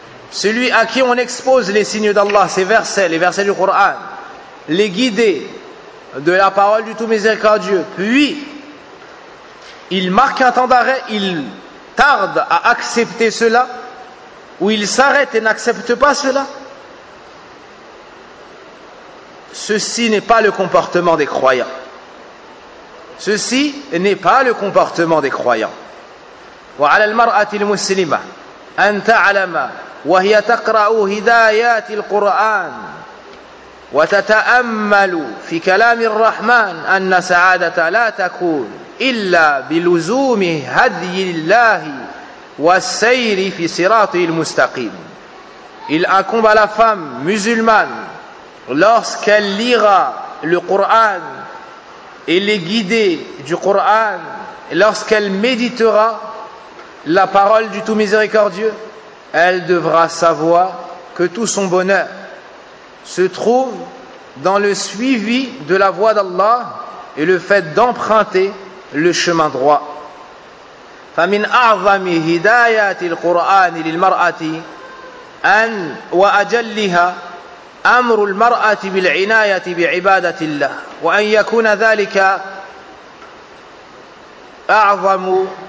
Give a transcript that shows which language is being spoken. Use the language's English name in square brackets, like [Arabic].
[French] Celui à qui on expose les signes d'Allah, ces versets, les versets du Coran, les guidés de la parole du Tout Miséricordieux, puis il marque un temps d'arrêt, il tarde à accepter cela, ou il s'arrête et n'accepte pas cela, ceci n'est pas le comportement des croyants. Ceci n'est pas le comportement des croyants. [Arabic] وعلى المرأة المسلمة أن تعلم وهي تقرأ هدايات القرآن وتتأمل في كلام الرحمن أن سعادة لا تكون إلا بلزوم هدي الله والسير في صراط المستقيم. [French] Il incombe à la femme musulmane lorsqu'elle lira le Coran et les guidées du Coran, lorsqu'elle méditera la parole du Tout Miséricordieux, elle devra savoir que tout son bonheur se trouve dans le suivi de la voie d'Allah et le fait d'emprunter le chemin droit. [Arabic] فَمِنْ أَعْظَمِ هِدَايَةِ الْقُرْآنِ لِلْمَرْأَةِ أَنْ وَأَجَلِّهَا أمر المرأة بالعناية بعبادة الله وأن يكون ذلك أعظم